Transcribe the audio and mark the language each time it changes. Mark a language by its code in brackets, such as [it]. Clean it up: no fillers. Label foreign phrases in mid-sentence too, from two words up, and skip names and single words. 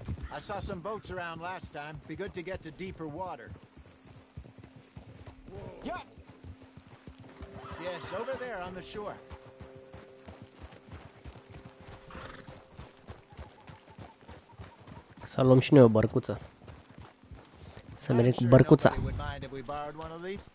[en] I saw some boats around last time. Be good to get to deeper water. Yup! Yes, over there on the shore. [ro] Să luăm și noi o bărcuță. Să mergem cu bărcuța. [en] Would mind if we borrowed one of these?